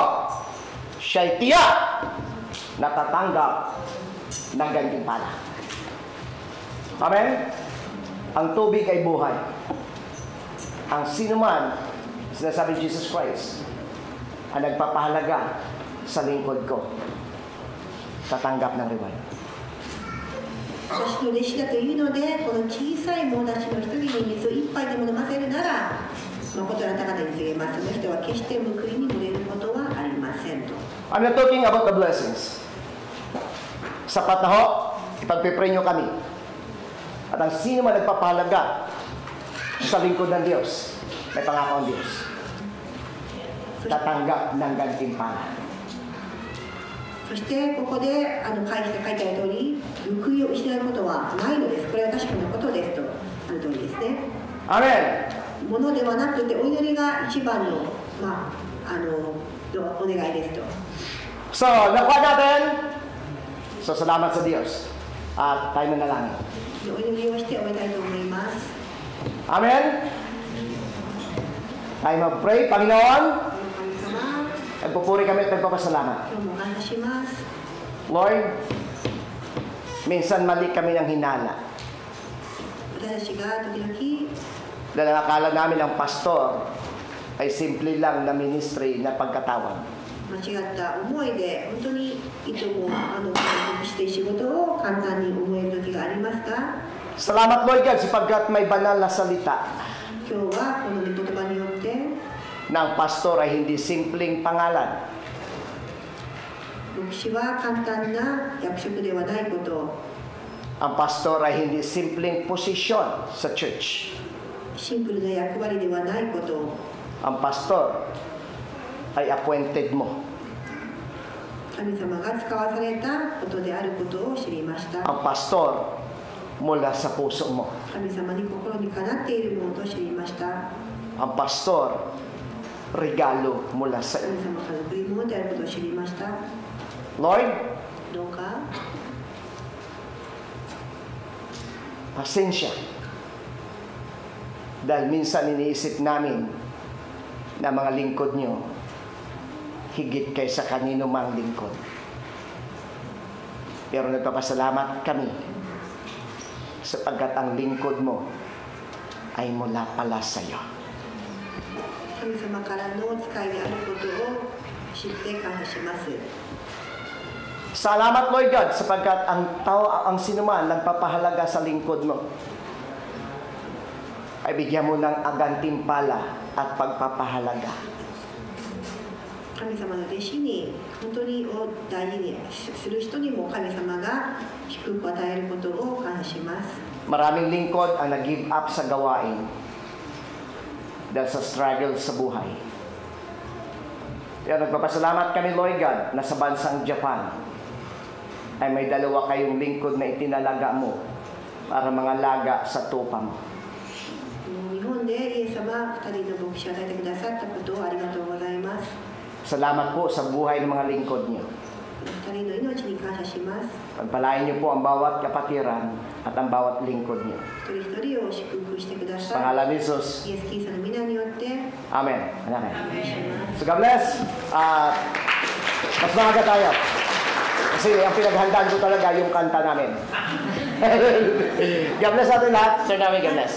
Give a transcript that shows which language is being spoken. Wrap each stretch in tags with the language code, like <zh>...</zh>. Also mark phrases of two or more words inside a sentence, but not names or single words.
<tl>Siya'y tiyak na tatanggap ng gantimpala. Amen? Ang tubig ay buhay. Ang sino man, sinasabi ni Jesus Christ, ang nagpapahalaga sa lingkod ko, tatanggap ng reward.</tl> <ja>私の弟子だというので、この小さい者たちの一人に水を一杯でも飲ませるなら、誠にあなた方に告げます。その人は決して報いに漏れることはありませんと。</ja> <en>I'm not talking about the blessings.</en> <tl>Sapat na ho, ipagpipray nyo kami. At ang sino man nagpapahalaga sa lingkod ng Diyos, may pangako ang Diyos, tatanggap ng gantimpala.</tl> <ja>そしてここで書いてある通り、報いを失うことはないのです。これは確かなことですとある通りですね。 Amen! ものではなくてお祈りが一番の、お願いですと。</ja> <tl>So, nakuha natin. So, salamat sa Diyos. At tayo manalangin.</tl> <ja>お祈りをして終えたいと思います。</ja> <tl>Amen? Tayo mag-pray. Panginoon,</tl> <ja>神様、</ja> <tl>nagpupuri kami at nagpapasalamat.</tl> <ja>今日も感謝します。</ja> <tl>Lord, minsan mali kami ng hinala.</tl> <ja>私たちが時々</ja> <tl>Dahil akala namin ang pastor ay simple lang na ministry na pagkatawag.</tl> <ja>間違った思いで本当にいつもして仕事を簡単に思える時がありますが、</ja> <tl>Salamat</tl> <en>Lord God</en> <tl>sapagkat may banal na salita</tl> <ja>今日はこの御言葉によって</ja> <tl>na ang pastor ay hindi simpleng pangalan.</tl> <ja>牧師は簡単な役職ではないこと、</ja> <tl>Ang pastor ay hindi simpleng posisyon sa church.</tl> <ja>シンプルな役割ではないこと、</ja> <tl>Ang pastor ay appointed mo.</tl> <ja>神様が使わされたことであることを知りました。</ja> <tl>Ang pastor mula sa puso mo.</tl> <ja>神様に心にかなっているものと知りました。</ja> <tl>Ang pastor, regalo mula sa</tl> <ja>神</ja> <tl>iyo.</tl> <ja>様から贈り物であることを知りました。</ja> <tl>Lord,</tl> <ja>どうか</ja> <tl>pasensya. Dahil minsan iniisip namin na mga lingkod nyo higit kaysa kanino mang lingkod. Pero nagpapasalamat kami sapagkat ang lingkod mo ay mula pala sa iyo.</tl> <ja>神様からのお使いであることを知って感謝します。</ja> <tl>Salamat</tl> <en>Lord God</en> <tl>sapagkat ang sinuman nagpapahalaga sa lingkod mo ay bigyan mo ng agantimpala at pagpapahalaga.</tl> <ja>神様の弟子に本当にを大事にする人にも神様が祝福を与えることを感謝します。</ja> <tl>Maraming lingkod ang nag-give up sa gawain dahil sa struggle sa buhay. Kaya nagpapasalamat kami Lord God na sa bansang Japan ay may dalawa kayong lingkod na itinalaga mo para mga laga sa tupa mo.</tl> <ja>日本でイエス様2人の牧師を与えてくださったことをありがとうございます。</ja> <tl>Salamat po sa buhay ng mga lingkod niyo.</tl> <ja>2 人の命に感謝します。</ja> <tl>Pagpalain niyo po ang bawat kapatiran at ang bawat lingkod niyo.</tl> <ja>一人一人を祝福してくだ</ja> <tl>Sa</tl> <ja>さ</ja> <tl>pangalan ni Jesus.</tl> <ja>い。イエス・キリストの皆によって</ja> <tl>Amen. Amen.</tl> <ja>お願いします。</ja> <en>So God bless.</en> <tl>Mas maaga tayo. Kasi ang pinaghandaan ko talaga yung kanta namin.</tl> <en>God bless</en> <tl>natin lahat. Sir namin,</tl> <en>God bless.</en>